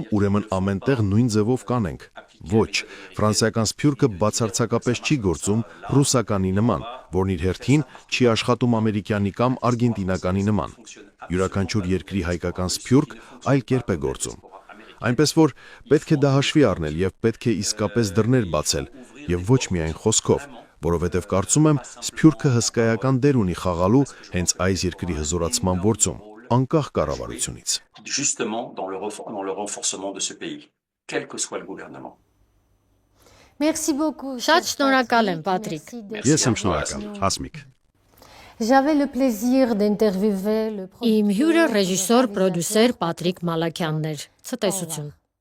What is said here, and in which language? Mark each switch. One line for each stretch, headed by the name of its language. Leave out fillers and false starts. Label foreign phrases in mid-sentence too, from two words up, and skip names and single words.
Armenian: ուրեմն ամենտեղ նույն ձևով կանենք։ Ոչ, ֆրանսիական Սփյուռքը բացարձակապես չի գործում ռուսականի նման, որն իր հերթին չի աշխատում ամերիկյանի կամ արգենտինականի նման։ Յուրաքանչյուր երկրի հայկական Սփյուռք այլ կերպ է գործում։ Այնպես որ պետք է դա հաշվի առնել եւ պետք է իսկապես դռներ բացել եւ ոչ միայն խոսքով, որովհետեւ կարծում եմ Սփյուռքը հսկայական դեր ունի խաղալու հենց այս երկրի հզորացման գործում, անկախ կառավարությունից։
French: Justement dans le renforcement de ce pays, quel que soit le gouvernement. Merci beaucoup.
Armenian: Շատ շնորհակալ եմ, Պատրիկ։ Ես եմ շնորհակալ, Հասմիկ։
French: J'avais le plaisir d'interviewer le
Armenian: Իմ հյուրը ռեժիսոր, պրոդյուսեր Պատրիկ Մալաքյանն էր։ Ցտեսություն։